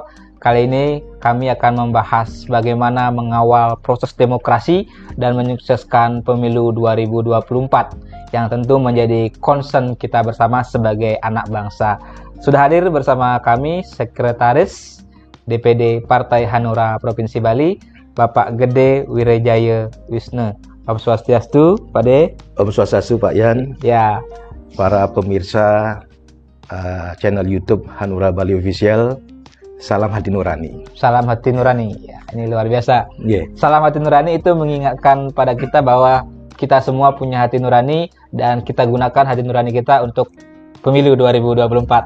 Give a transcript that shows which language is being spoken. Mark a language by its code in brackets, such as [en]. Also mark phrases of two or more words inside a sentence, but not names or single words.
[id] Kali ini kami akan membahas bagaimana mengawal proses demokrasi dan menyukseskan pemilu 2024 yang tentu menjadi concern kita bersama sebagai anak bangsa. Sudah hadir bersama kami Sekretaris DPD Partai Hanura Provinsi Bali, Bapak Gede Wirejaya Wisnu. [sa] Om Swastiastu, Pak De. Om Swastiastu, Pak Yan. [id] Ya. Para pemirsa channel YouTube Hanura Bali Official. Salam hati nurani. Salam hati nurani. Ya, ini luar biasa. Yeah. Salam hati nurani itu mengingatkan pada kita bahwa kita semua punya hati nurani dan kita gunakan hati nurani kita untuk pemilu 2024.